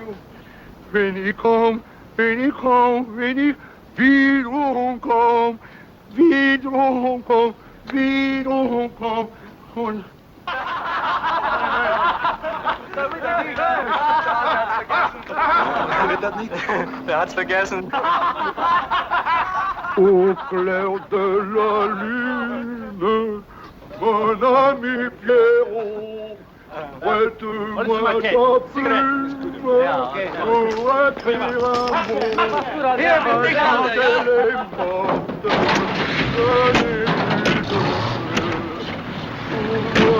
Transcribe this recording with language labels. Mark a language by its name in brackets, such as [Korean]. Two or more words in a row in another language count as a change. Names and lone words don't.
[German] Wenn ich wiederum komm, und Wird das nicht? Der hat's vergessen. [French] Au clair de la lune, mon ami Pierrot, prête-moi ta plume pour écrire un mot. Quand elle est morte, je n'ai plus de feu.